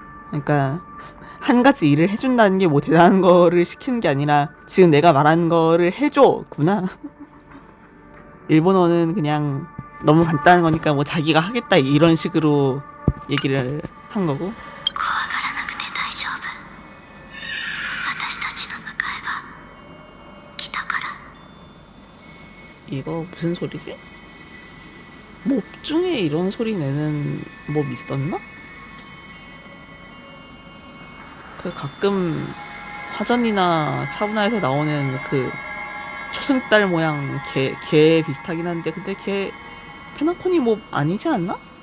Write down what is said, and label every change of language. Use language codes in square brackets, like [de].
[ko] 그러니까 한 가지 일을 해준다는 게 뭐 대단한 거를 시키는 게 아니라 지금 내가 말하는 거를 해줘구나. 일본어는 그냥 너무 간단한 거니까 뭐 자기가 하겠다 이런 식으로 얘기를 한 거고. [ja] 怖がらなくて大丈夫。私たちの迎えが来たから。 [ko] 이거 무슨 소리지? 몹 중에 이런 소리 내는 몹 있었나? 그 가끔 화전이나 차분화에서 나오는 그 초승달 모양 개 비슷하긴 한데 근데 걔 페나코니 몹 아니지 않나?